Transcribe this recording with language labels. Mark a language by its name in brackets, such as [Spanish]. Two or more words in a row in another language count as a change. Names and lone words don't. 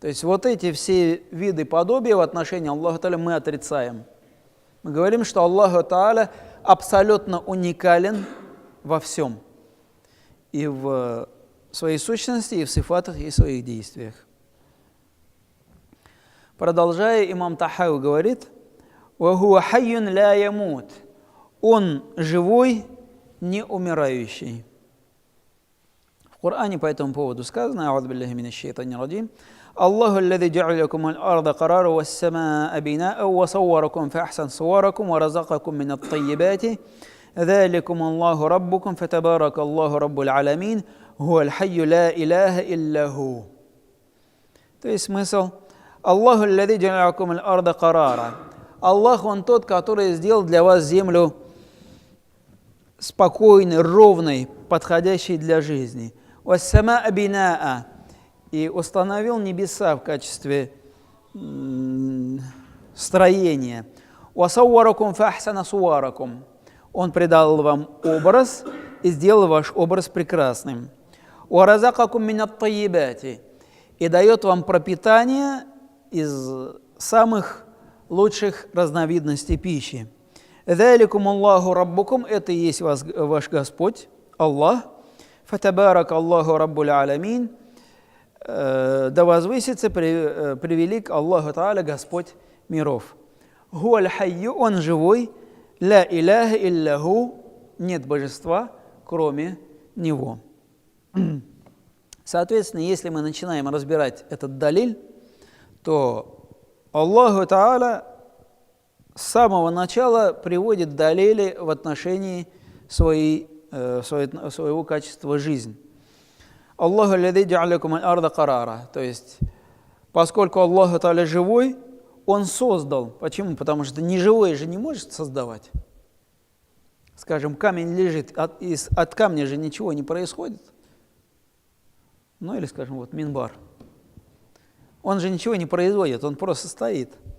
[Russian] То есть вот эти все виды подобия в отношении Аллаха Тааля мы отрицаем. Мы говорим, что Аллах Тааля абсолютно уникален во всем. И в своей сущности, и в сифатах, и в своих действиях. Продолжая, имам Тахави говорит: [Arabic] «وهو حي لا يموت». [Russian] Он живой, не умирающий. В Коране по этому поводу сказано: [Arabic] «أعوذ بالله من الشيطان الرجيم. الله الذي جعل لكم الأرض قرارا والسماء بناء وصوركم في أحسن صوركم ورزقكم من الطيبات. ذلكم الله ربكم فتبارك الله رب العالمين هو الحي لا إله إلا هو». [Russian] То есть смысл: [Arabic] الله الذي جعل لكم الأرض قرارا. [Russian] Аллах, Он тот, который сделал для вас землю спокойной, ровной, подходящей для жизни. [Arabic] «والسماء بناء». [Russian] И установил небеса в качестве строения. [Arabic] «وصوركم في أحسن صوركم». [Russian] Он придал вам образ и сделал ваш образ прекрасным. [Arabic] «ورزقكم من الطيبات». [Russian] И дает вам пропитание из самых лучших разновидностей пищи. [Arabic] «ذلكم الله ربكم». [Russian] Это и есть ваш Господь, Аллах. [Arabic] «فتبارك الله رب العالمين». [Russian] Да возвысится превелик Аллаху Тааля, Господь миров. [Arabic] «هو الحي». [Russian] Он живой. [Arabic] «لا إله إلا هو». [Russian] Нет божества, кроме Него. Соответственно, если мы начинаем разбирать этот далиль, то Аллаху Тааля с самого начала приводит далили в отношении своего качества жизни. [Arabic] الله الذي جعل لكم الأرض قرارا. [Russian] То есть, поскольку Аллах Тааля живой, Он создал. Почему? Потому что неживое же не может создавать. Скажем, камень лежит, от камня же ничего не происходит. Ну или, скажем, вот минбар. Он же ничего не производит, он просто стоит.